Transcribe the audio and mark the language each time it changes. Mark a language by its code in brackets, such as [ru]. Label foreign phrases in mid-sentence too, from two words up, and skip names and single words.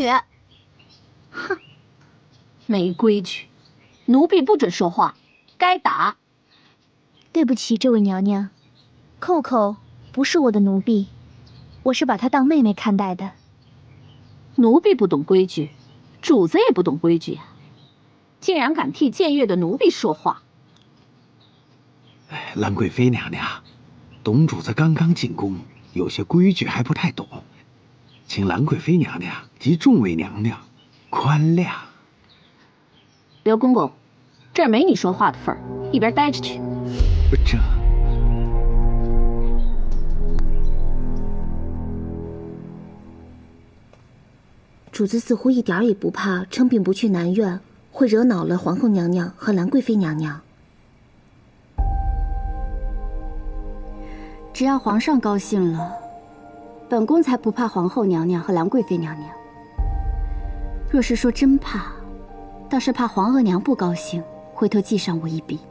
[zh] 哼，沒規矩，奴婢不准說話，該打。對不起，這位娘娘，扣扣不是我的奴婢，我是把她當妹妹看待的。奴婢不懂規矩，主子也不懂規矩呀，竟然敢替僭越的奴婢說話。蘭貴妃娘娘，董主子剛剛進宮，有些規矩還不太懂，請蘭貴妃娘娘及眾位娘娘寬諒。劉公公，這兒沒你說話的份兒，一邊待着去。這主子似乎一點也不怕稱病不去南院會惹惱了皇後娘娘和蘭貴妃娘娘。只要皇上高興了，本宮才不怕皇後娘娘和蘭貴妃娘娘。若是說真怕， 倒是怕皇额娘不高興，回头记上我一筆。